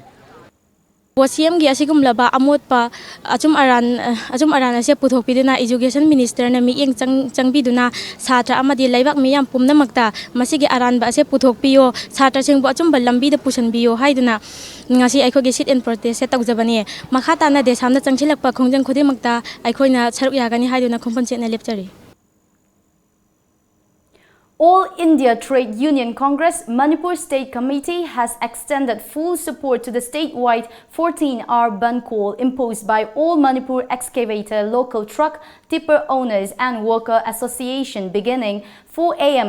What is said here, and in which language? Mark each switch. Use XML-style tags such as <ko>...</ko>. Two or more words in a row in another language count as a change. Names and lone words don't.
<mni>CM gi asigum laba amot pa achum aran ase puthok piduna</mni> <en>education minister</en> <mni>na mi eng changbiduna satra amadi laibak miyam pumna makta masigi aran ba ase puthok piyo satra sing bo achum balambi da pusan biyo haiduna ngasi aikho gi</mni> <en>sit in protest</en> <mni>set tawjabani makhata na de samna changchilak pa khongjang khodi makta aikhoina saruk yagani haiduna khompan chetna lepchari.</mni> <en>All India Trade Union Congress Manipur State Committee has extended full support to the statewide 14-hour ban call imposed by all Manipur excavator, local truck, tipper owners and worker association beginning 4 a.m.</en>